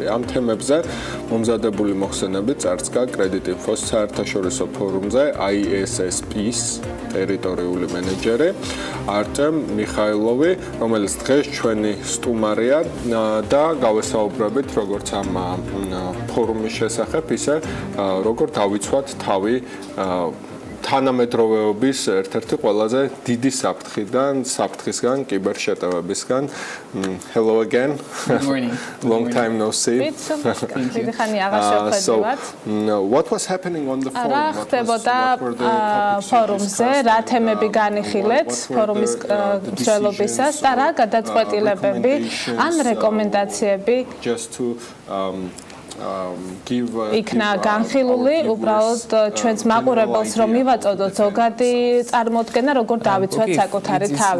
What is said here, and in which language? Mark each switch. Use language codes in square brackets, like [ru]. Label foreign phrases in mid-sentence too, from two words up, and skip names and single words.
[ka] ამ თემებზე მომზადებული მოხსენები წარსდგა კრედიტ-ინფოს საერთაშორისო ფორუმზე ISSP-ის ტერიტორიული მენეჯერი არტემ მიხაილოვი, რომელიც დღეს ჩვენი სტუმარია და გავესაუბრებით როგორც ამ ფორუმის შესახებ, ისე როგორ დავიცვათ თავი თანამედროვეობის ერთ-ერთი ყველაზე დიდი საფრთხისგან, კიბერშეტევებისგან. [en] Hello again. Good morning. Long time no see. So, what was happening on the forum? [ka] რა ხდებოდა ფორუმზე, რა თემები განიხილეთ ფორუმის მსვლელობისას და რა გადაწყვეტილებები ან რეკომენდაციები იქნა განხილული უბრალოდ ჩვენს მაყურებელს რომ მივაწოდოთ ზოგადი წარმოდგენა როგორ დავიცვათ საკუთარი თავი.